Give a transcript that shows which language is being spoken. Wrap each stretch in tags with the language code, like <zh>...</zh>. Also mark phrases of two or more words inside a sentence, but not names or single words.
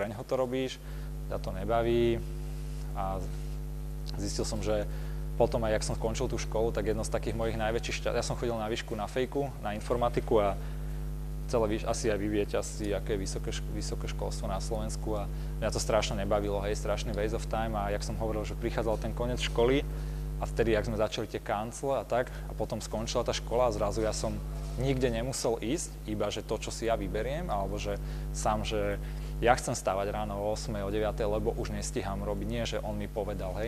<sk>pre neho to robíš, ťa to nebaví a zistil som, že potom aj, jak som skončil tú školu, tak jedno z takých mojich najväčších ja som chodil na výšku na fejku, na informatiku a celé, asi aj vy viete, aké je vysoké školstvo na Slovensku a mňa to strašne nebavilo, hej, strašný</sk> <en>waste of time</en> <sk>a jak som hovoril, že prichádzal ten koniec školy a vtedy, jak sme začali tie kancle a tak a potom skončila tá škola a zrazu ja som nikde nemusel ísť, iba že to, čo si ja vyberiem, alebo že sám, že ja chcem stávať ráno o 8, o 9, lebo už nestíham robiť, nie, že on mi povedal, hej.</sk>